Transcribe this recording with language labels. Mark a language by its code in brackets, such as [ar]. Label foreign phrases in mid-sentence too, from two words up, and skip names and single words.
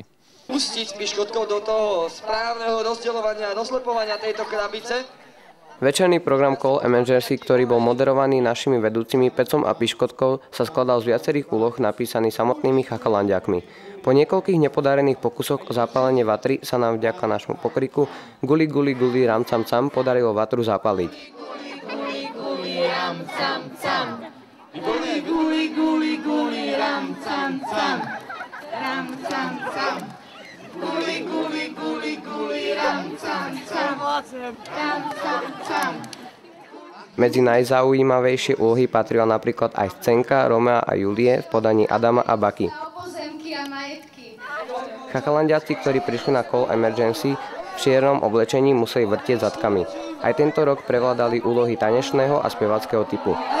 [sk] Pustiť piškotkou do toho správneho rozdeľovania a doslepovania tejto krabice. Večerný program Call Emergency, ktorý bol moderovaný našimi vedúcimi Pecom a Piškotkou, sa skladal z viacerých úloh napísaných samotnými chachalandiakmi. Po niekoľkých nepodarených pokusoch o zapálenie vatry sa nám vďaka nášmu pokriku Guli guli guli ram cam cam podarilo vatru zapaliť. Guli guli ram cam cam. Guli guli guli guli ram cam cam. Ram cam cam. Guli guli guli guli ram cam cam. Ram cam cam. Medzi najzaujímavejšie úlohy patrila napríklad aj scénka Romea a Julie v podaní Adama a Baky. Chachalandiaci, ktorí prišli na Call Emergency, v čiernom oblečení museli vrtieť zadkami. Aj tento rok prevládali úlohy tanečného a spevackého typu.